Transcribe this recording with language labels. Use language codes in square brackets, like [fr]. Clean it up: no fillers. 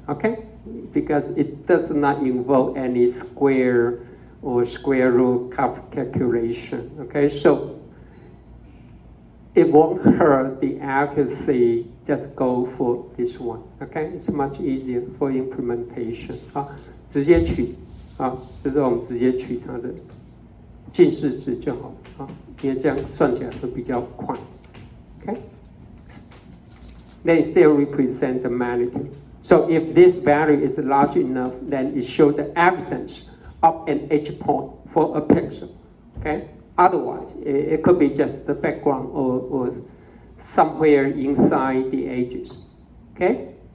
[en] Okay, because it does not involve any square or square root calculation. Okay, so it won't hurt the accuracy, just go for this one, okay? It's much easier for implementation. [zh] 直接取，就是我们直接取它的近似值就好，因为这样算起来会比较快， okay? [en] They still represent the magnitude. So if this value is large enough, then it shows the evidence of an edge point for a pixel, okay? Otherwise, it could be just the background or somewhere inside the edges. Okay?